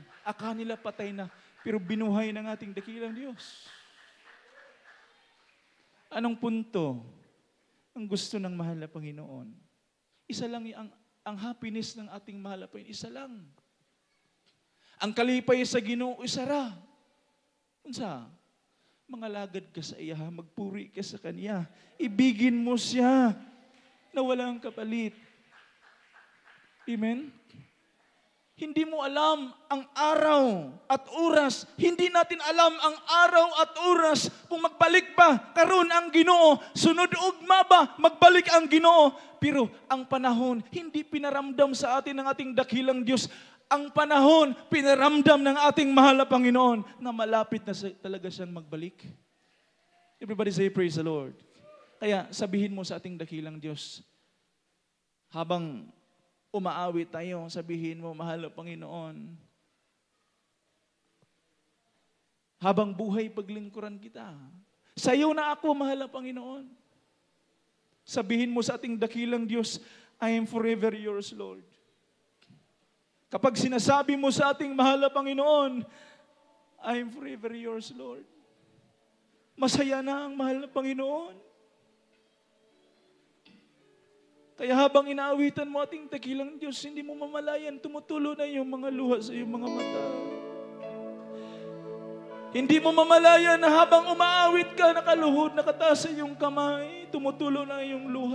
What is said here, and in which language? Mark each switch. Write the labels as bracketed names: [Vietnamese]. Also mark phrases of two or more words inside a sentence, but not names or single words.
[Filipino] Akala nila patay na, pero binuhay ng ating dakilang Diyos. Anong punto? Ang gusto ng mahal na Panginoon. Isa lang ang happiness ng ating mahal na Panginoon. Isa lang. [Cebuano] Ang kalipay sa Ginoo, isa ra. Unsa? Mangalagad ka sa iya, [Filipino] magpuri ka sa Kanya. Ibigin mo siya na walang kapalit. Amen? Hindi mo alam ang araw at oras. Hindi natin alam ang araw at oras kung [Cebuano] magbalik ba karon ang Ginoo. Sunod ugma ba magbalik ang Ginoo. [Filipino] Pero ang panahon hindi pinaramdam sa atin ng ating dakilang Diyos. Ang panahon pinaramdam ng ating mahal na Panginoon na malapit na talaga siyang magbalik. [English] Everybody say praise the Lord. [Filipino] Kaya sabihin mo sa ating dakilang Diyos, habang umaawit tayo, sabihin mo, mahal na Panginoon, habang buhay paglingkuran kita, sa iyo na ako, mahal na Panginoon. Sabihin mo sa ating dakilang Diyos, [English] I am forever yours, Lord. [Filipino] Kapag sinasabi mo sa ating mahal na Panginoon, [English] I am forever yours, Lord. [Filipino] Masaya na ang mahal na Panginoon. Kaya habang inaawitan mo ating dakilang Diyos, hindi mo mamalayan, tumutulo na yung mga luha sa iyong mga mata. Hindi mo mamalaya na habang umaawit ka, nakaluhod, nakataas sa iyong kamay, tumutulo na iyong luha.